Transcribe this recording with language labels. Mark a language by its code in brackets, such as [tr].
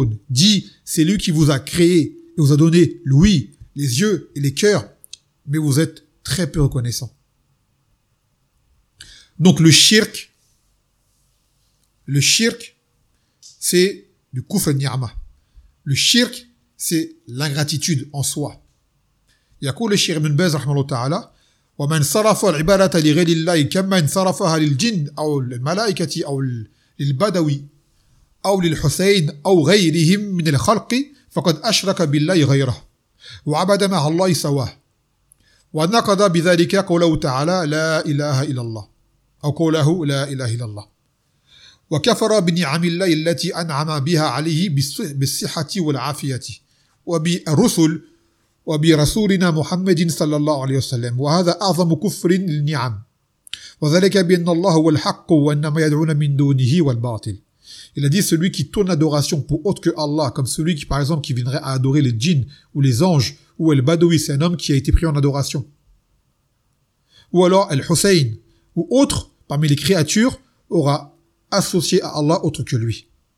[fr] Dit, c'est lui qui vous a créé et vous a donné l'ouïe, les yeux et les cœurs, mais vous êtes très peu reconnaissant. Donc le shirk, c'est du kufr al-ni'ma. Le shirk, c'est l'ingratitude en soi. [ar] Yaqul al-shirk ibn Baz rahmahullah ta'ala, wa man sarafa al-ibadata li ghayrillahi kamma sarafaha lil-jinn aw al-mala'ikati aw lil-badawi أو للحسين أو غيرهم من الخلق فقد أشرك بالله غيره وعبد مع الله سواه ونقض بذلك قوله تعالى لا إله إلا الله أو قوله لا إله إلا الله وكفر بنعم الله التي أنعم بها عليه بالصحة والعافية وبالرسل وبرسولنا محمد صلى الله عليه وسلم وهذا أعظم كفر للنعم وذلك بأن الله هو الحق وأن ما يدعون من دونه هو الباطل. [fr] Il a dit, celui qui tourne l'adoration pour autre que Allah, comme celui qui, par exemple, qui viendrait à adorer les djinns ou les anges, ou El Badawi, c'est un homme qui a été pris en adoration. Ou alors El Hussein, ou autre, parmi les créatures, aura associé à Allah autre que lui.